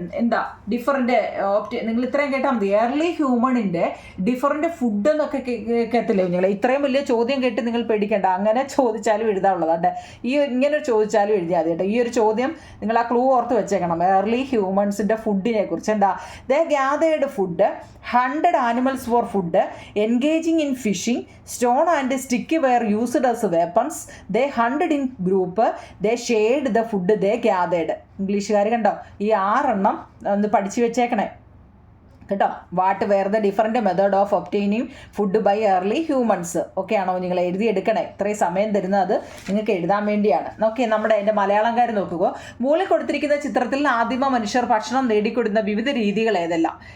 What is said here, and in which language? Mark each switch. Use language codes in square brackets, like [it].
[ml] എന്താ ഡിഫറെൻറ്റ് നിങ്ങൾ ഇത്രയും കേട്ടാൽ മതി. ഏർലി ഹ്യൂമണിൻ്റെ ഡിഫറെൻറ്റ് ഫുഡ് എന്നൊക്കെ കേൾക്കത്തില്ലേ നിങ്ങൾ? ഇത്രയും വലിയ ചോദ്യം കേട്ട് നിങ്ങൾ പേടിക്കേണ്ട, അങ്ങനെ ചോദിച്ചാലും എഴുതാനുള്ളതാണ്. ഇങ്ങനെ ചോദിച്ചാലും എഴുതിയാൽ മതി കേട്ടോ. ഈ ഒരു ചോദ്യം നിങ്ങൾ ആ ക്ലൂ ഓർത്ത് വെച്ചേക്കണം. ഏർലി ഹ്യൂമൻസിൻ്റെ ഫുഡിനെ കുറിച്ച്. [en] എന്താ they gathered food, 100 animals for food, engaging in fishing, stone and stick were used as weapons, they hunted in group, they shared the food they gathered. [ml] ഇംഗ്ലീഷുകാർ കണ്ടോ ഈ 6 ഒന്ന് പഠിച്ചു വെച്ചേക്കണേ കേട്ടോ. [en] What were the different method of obtaining food by early humans. [ml] Okay ആണോ? നിങ്ങൾ എഴുതിയെടുക്കണേ. ഇത്രയും സമയം തരുന്നത് അത് നിങ്ങൾക്ക് എഴുതാൻ വേണ്ടിയാണ്. ഓക്കെ, നമ്മുടെ എൻ്റെ മലയാളംകാർ നോക്കുക. മുകളിൽ കൊടുത്തിരിക്കുന്ന ചിത്രത്തിൽ ആദിമ മനുഷ്യർ ഭക്ഷണം നേടിക്കൊടുന്ന വിവിധ രീതികൾ ഏതെല്ലാം?